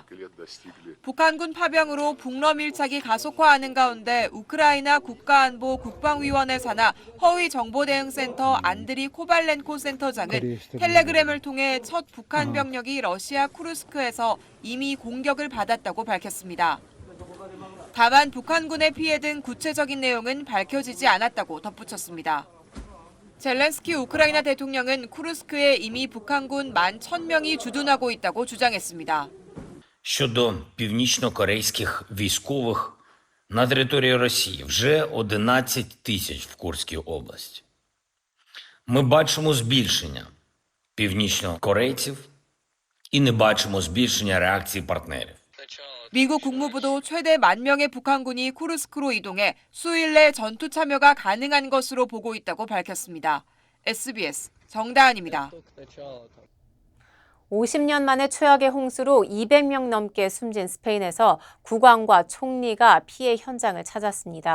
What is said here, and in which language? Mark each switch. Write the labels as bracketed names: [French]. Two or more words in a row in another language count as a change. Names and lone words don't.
[Korean] 북한군 파병으로 북러 밀착이 가속화하는 가운데 우크라이나 국가안보 국방위원회 산하 허위정보대응센터 안드리 코발렌코 센터장은 텔레그램을 통해 첫 북한 병력이 러시아 쿠르스크에서 이미 공격을 받았다고 밝혔습니다. 다만 북한군의 피해 등 구체적인 내용은 밝혀지지 않았다고 덧붙였습니다. 젤렌스키 우크라이나 대통령은 쿠르스크에 이미 북한군 11,000명이 주둔하고 있다고 주장했습니다. [Ukrainian] Щодо північно-корейських військових на території Росії вже 11 тисяч в Курській області. Ми бачимо збільшення північнокорейців і не бачимо збільшення реакції партнерів. [Korean] 미국 국무부도 최대 10,000명의 북한군이 쿠르스크로 이동해 수일 내 전투 참여가 가능한 것으로 보고 있다고 밝혔습니다. SBS 정다은입니다. 50년 만에 최악의 홍수로 200명 넘게 숨진 스페인에서 국왕과 총리가 피해 현장을 찾았습니다.